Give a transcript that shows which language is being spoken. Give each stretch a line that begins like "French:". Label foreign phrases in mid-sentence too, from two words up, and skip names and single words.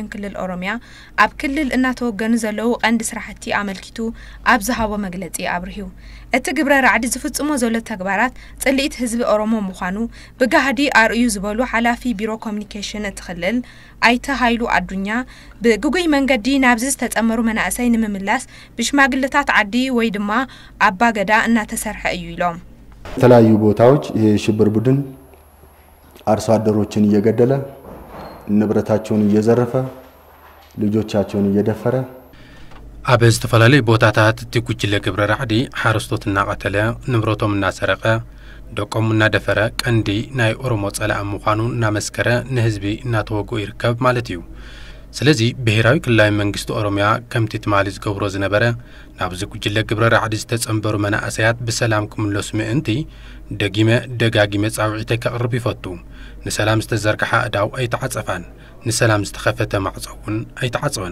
Tigrinya: ክልል ኦሮሚያ ኣብ ክልል እናተወገኑ ዘለዉ ቀንዲ ስራሕቲ ኣመልኪቱ ኣብ ዝሃቦ መግለጺ ኣብርሂቡ እቲ ግብረ ራዕዲ ዝፍጽሞ ዘሎ ተግባራት ጽልኢት ህዝቢ ኦሮሞ ምዃኑ ብጋህዲ ኣርእዩ ዝበሉ ሓላፊ ቢሮ ኮሚኒኬሽን እቲ ክልል ኣይተ ሃይሉ ኣዱኛ ብጉጉይ መንገዲ ናብዚ ዝተጸመሩ መናእሰይ ንምምላስ ብሽማግለታት ዓዲ ወይ ድማ ኣባ ገዳ እናተሰርሐ እዩ ኢሎም
Amharic: የተለያዩ ቦታዎች የሽብር ቡድን አርሶ አደሮችን እየገደለ ንብረታቸውን እየዘረፈ ልጆቻቸውን እየደፈረ
Tigrinya: ኣብ ዝተፈላለዩ ቦታታት እቲ ጉጅለ ግብረ ራዕዲ ሓረስቶት እናቀተለ ንብረቶም እናሰረቀ ደቆም እናደፈረ ቀንዲ ናይ ኦሮሞ ጸላእ ምዃኑ እናመስከረ ንህዝቢ እናተወግኡ ይርከብ ማለት እዩ ስለዚ ብሄራዊ ክልላዊ መንግስቲ ኦሮሚያ ከምቲ ትማሊ ዝገብሮ ዝነበረ ናብዚ ጉጅለ ግብረ ራዕዲ ዝተጸንበሩ መናእሰያት ብሰላም ክምለሱ ምእንቲ ደጋጊመ ጻውዒተ ከቕርብ ይፈቱ ንሰላም ዝተዘርግሐ እዳው ኣይተዓጸፋን ንሰላም ዝተኸፈተ ማዕጾውን ኣይተዓጽወን